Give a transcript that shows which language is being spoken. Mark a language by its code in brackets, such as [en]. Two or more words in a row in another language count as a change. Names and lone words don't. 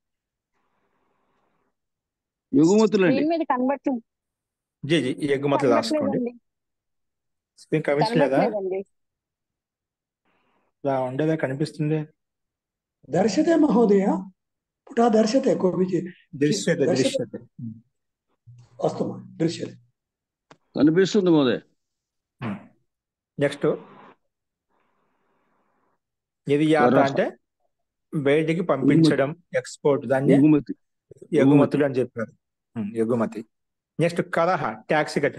[te] ఎగుమతులు అండి. స్క్రీన్ మీద కనబట్లేదు, జీ జీ ఎగుమతులు రాసుకోండి. కనబట్లేదండి, స్క్రీన్ కనిపించలేదా? కనబట్లేదండి. ఇలా ఉండేదా? కనిపిస్తుంది. [sa] दर्शते महोदय, पुटः दर्शते कोऽपि దృశ్యతే దర్శతే దృశ్యతే. अस्तु दृश्यते। [te] కనిపిస్తుంది మోదే. నెక్స్ట్ నిర్యాత అంటే బయటికి పంపించడం, ఎక్స్పోర్ట్. దాన్ని ఎగుమతి. ఎగుమతులు అని చెప్పారు. ఎగుమతి. నెక్స్ట్ కరహ ట్యాక్స్ కట్టడం.